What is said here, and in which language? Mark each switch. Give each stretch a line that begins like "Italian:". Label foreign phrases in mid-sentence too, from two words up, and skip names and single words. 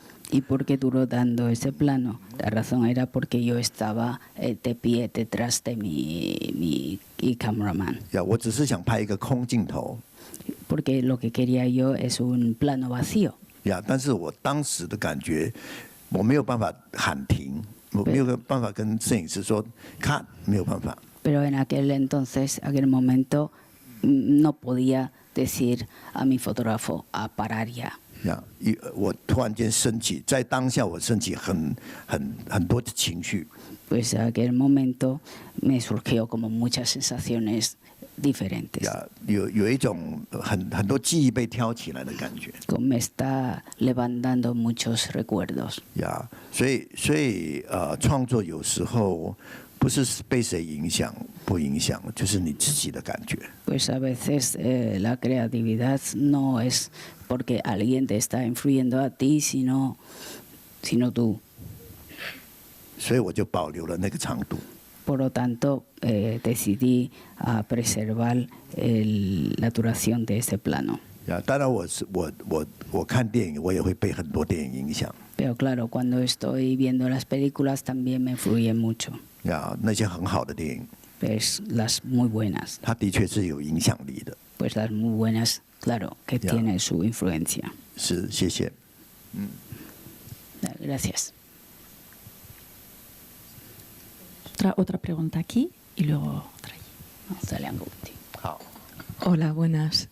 Spanish: ¿Y por qué duró dando ese plano? La razón era porque yo estaba de pie detrás de mi cameraman.
Chinese: 我只是想拍一个空镜头。
Spanish: Porque lo que quería yo es un plano vacío.
Chinese: 但是我当时的感觉，我没有办法喊停，我没有办法跟摄影师说看，没有办法。
Spanish: Pero en aquel momento, no podía decir a mi fotógrafo a parar ya.
Chinese: 我突然间升起，在当下我升起很多的情绪。
Spanish: Pues en aquel momento me surgió como muchas sensaciones diferentes.
Chinese: 有一种很多记忆被挑起来的感觉。
Spanish: Como me está levantando muchos recuerdos.
Chinese: 所以创作有时候。不是被谁影响，不影响，就是你自己的感觉。
Spanish: Pues a veces la creatividad no es porque alguien te está influyendo a ti, sino tú.
Chinese: 所以我就保留了那个长度。
Spanish: Por lo tanto, decidí preservar la duración de este plano.
Chinese: 当然我看电影，我也会被很多电影影响。
Spanish: Pero claro, cuando estoy viendo las películas también me influyen mucho.
Chinese: 那些很好的电影，
Spanish: Pues las muy buenas.
Chinese: 它的确是有影响力的。
Spanish: Pues las muy buenas, claro que tiene su influencia.
Chinese: 是，谢谢。
Spanish: Gracias. Otra pregunta aquí y luego otra allí. Dale, Anguti.
Chinese: 好。
Spanish: Hola, buenas.